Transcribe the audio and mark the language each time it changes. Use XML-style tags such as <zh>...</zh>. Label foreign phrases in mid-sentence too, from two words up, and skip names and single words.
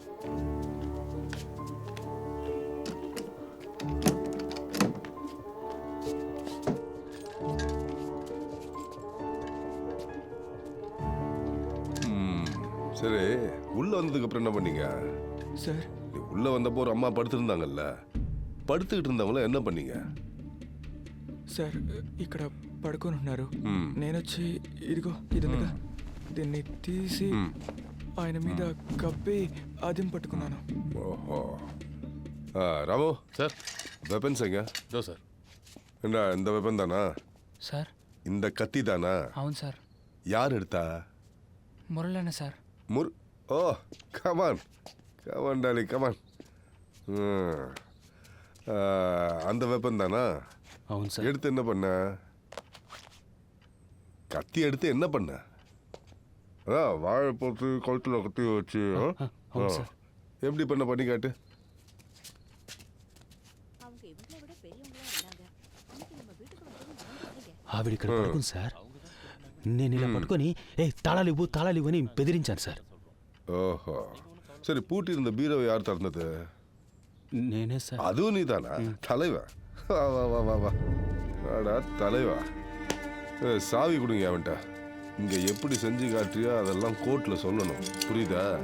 <ta>சரி, உள்ள வந்ததுக்கு அப்புறம் என்ன பண்ணீங்க</ta> <te>సార్,</te> <ta>உள்ள வந்தப்போ ஒரு அம்மா படுத்திருந்தாங்கல்ல, படுத்துக்கிட்டு இருந்தவங்கள என்ன பண்ணீங்க?</ta> <te>సార్ ఇక్కడ పడుకొని ఉన్నారు. మ్మ్. నేనొచ్చి ఇదిగో ఇదిగా దీన్ని తీసి ఆయన మీద కప్పి అదిం పట్టుకున్నాను.</te> <ta>ஓஹோ. ராமு</ta> <te>సార్.</te> <ta>வெப்பன்ஸ் எங்க?</ta> <te>దో సార్.</te> <ta>என்ன இந்த வெப்பன் தானா?</ta> <te>సార్</te> <ta>இந்த கத்தி தானா?</ta> <te>అవును సార్.</te> <ta>யார் எடுத்தா?</ta> <te>మురళన్న సార్.</te> <en>ஓ, come on come on Dolly come on.</en> <ta>அந்த வெப்பன் தானா?</ta> <te>అవును సార్.</te> <ta>எடுத்து என்ன பண்ண? கத்தி எடுத்து என்ன பண்ண? அதான் வாழை போட்டு கழுத்துல கத்தி வச்சு</ta> <te>అవును సార్.</te> <ta>எப்படி பண்ணி காட்டு.</ta> <te>ఆవిడ ఇక్కడ పడుకుంది సార్. నేను ఇలా పట్టుకొని తాళాలివ్వు అని బెదిరించాను సార్.</te> <ta>ஓஹோ, சரி, பூட்டி இருந்த பீரோவை யார் திறந்தது?</ta> <te>నేనే సార్.</te> <ta>அதுவும் நீ தானா? தலைவா, வா வா வா வா வா வாடா தலைவா. சாவி கொடுங்க அவன்கிட்ட. இங்க எப்படி செஞ்சு காட்டுறியோ அதெல்லாம் கோர்ட்ல சொல்லணும், புரியுதா?</ta>